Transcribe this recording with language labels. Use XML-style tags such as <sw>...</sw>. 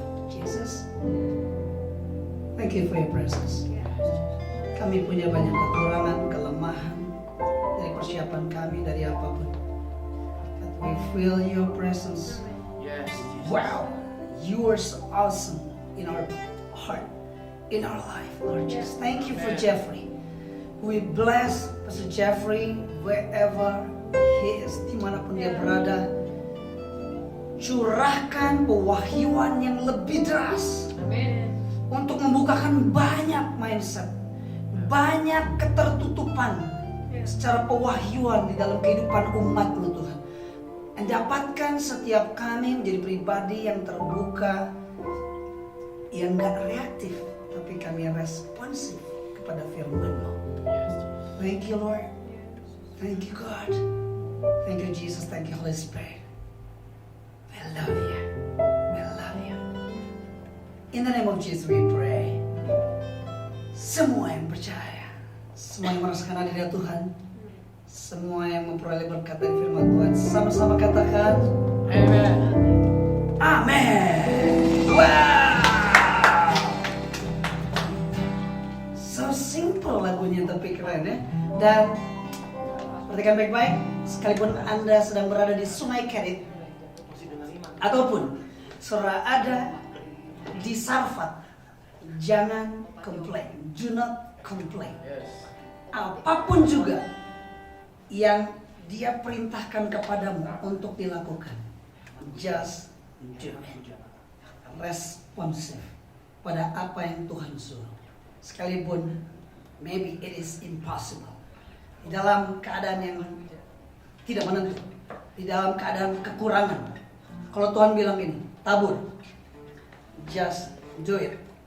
<en>Jesus, thank you for your presence.</en> <id>Kami punya banyak kekurangan, kelemahan dari persiapan kami, dari apapun.</id> <en>But we feel your presence. Yes. Jesus. Wow, you are so awesome in our heart, in our life, Lord Jesus. Thank you for Jeffrey. We bless Pastor Jeffrey wherever he is,</en> <id>dimanapun dia berada. Curahkan pewahyuan yang lebih deras untuk membukakan banyak mindset, banyak ketertutupan secara pewahyuan di dalam kehidupan umat-Mu Tuhan. Dan dapatkan setiap kami menjadi pribadi yang terbuka, yang gak reaktif, tapi kami responsif kepada firman-Mu.</id> <en>Thank you, Lord. Thank you, God. Thank you, Jesus. Thank you, Holy Spirit. We love you.</en> <id>We love you.</id> <en>In the name of Jesus we pray.</en> <id>Semua yang percaya, semua yang merasakan hadirnya Tuhan, semua yang memperoleh berkat dari firman Tuhan, sama-sama katakan Amen. Amen. Wow,</id> <en>so simple</en> <id>lagunya tapi keren ya. Dan perhatikan baik-baik, sekalipun Anda sedang berada di Sungai Kerit ataupun saudara ada di Sarfat, jangan komplain.</id> <en>Do not complain.</en> <id>Apapun juga yang dia perintahkan kepadamu untuk dilakukan,</id> <en>just do it.</en> <id>Responsif pada apa yang Tuhan suruh. Sekalipun</id> <en>maybe it is impossible.</en> <id>Di dalam keadaan yang tidak menentu, di dalam keadaan kekurangan. Kalau Tuhan bilang ini, tabur,</id> <en>just do it.</en>